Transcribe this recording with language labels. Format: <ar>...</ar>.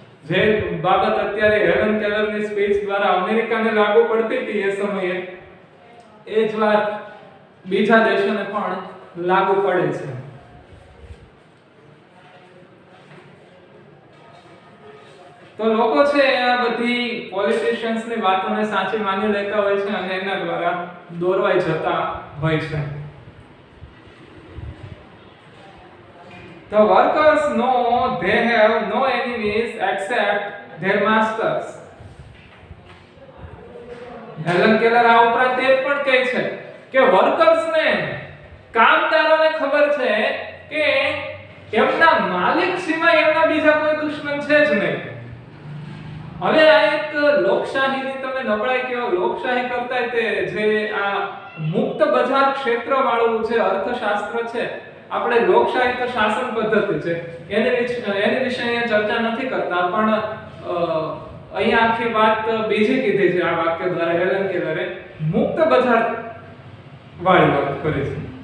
<gu>જે બાબત અત્યારે હેલન કેલરની સ્પીચ દ્વારા અમેરિકાને લાગુ પડતી હતી એ સમયે, એ જ વાત બીજા દેશોને પણ લાગુ પડે છે. તો લોકો છે આ બધી પોલિટિશિયન્સની વાતોને સાચી માની લેતા હોય છે અને એના દ્વારા દોરવાઈ જતા હોય છે.</gu> <en>The workers know they have no enemies except their masters.</en> <gu>Helen Keller આ ઉપરાંત એ પણ કહે છે કે વર્કર્સને, કામદારોને ખબર છે કે એમના માલિક સિવાય એમના બીજા કોઈ દુશ્મન છે જ નહીં. હવે આ એક લોકશાહીની તમે નબળાઈ કહો, લોકશાહી કરતા તે જે આ મુક્ત બજાર ક્ષેત્ર વાળું જે અર્થશાસ્ત્ર છે, આપણે લોકશાહી તો શાસન પદ્ધતિ છે એની વિશે અહીંયા ચર્ચા નથી કરતા, પણ અહીંયા આખી વાત બીજી કીધી છે આ વાક્ય દ્વારા હેલન કેલરે, મુક્ત બજાર વાળી વાત કરી છે.</gu>